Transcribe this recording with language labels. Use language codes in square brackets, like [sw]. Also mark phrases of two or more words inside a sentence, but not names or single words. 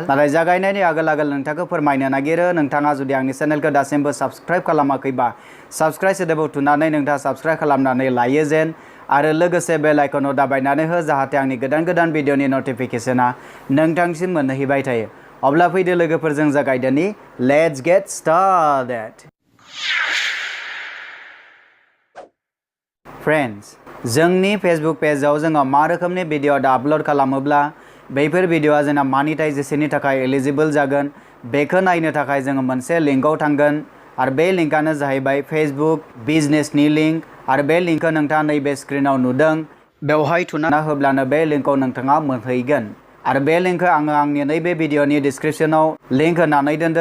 [brx] नाथाय जागायनायनि आगोल नोंथांखौ फोरमायनो नागिरो नोंथाङा जुदि आंनि चेनेलखौ दासिमबो साबस्क्राइब खालामाखैबा साबस्क्राइब सोदोबाव थुनानै नोंथाङा साबस्क्राइब खालामनानै लायो जेन आरो लोगोसे बेल आइकनाव दाबायनानै हो जाहाथे आंनि गोदान भिडिअनि नटिफिकेशना नोंथांसिम मोनहैबाय थायो। अब्ला फैदो लोगोफोर जों जागायदोनि। [en] Let's get started. [brx] फ्रेंड्स जोंनि फेसबुक पेजाव जोङो मा रोखोमनि भिडिअ आपल'ड खालामोब्ला बैफोर भिडिअआ जोंना मनेटाइजेशननि थाखाय एलिजिबल जागोन बेखौ नायनो थाखाय जोङो मोनसे लिंकआव थांगोन आरो बे लिंकआनो जाहैबाय फेसबुक बिजनेसनि लिंक आरो बे लिंकखौ नोंथाङा नैबे स्क्रिनाव नुदों बेवहाय थुना होब्लानो बे लिंकआव नोंथाङा मोनहैगोन आरो बे लिंकखौ आङो आंनि नैबे भिडिअनि डिस्क्रिप्शनाव लिंक होनानै दोनदो।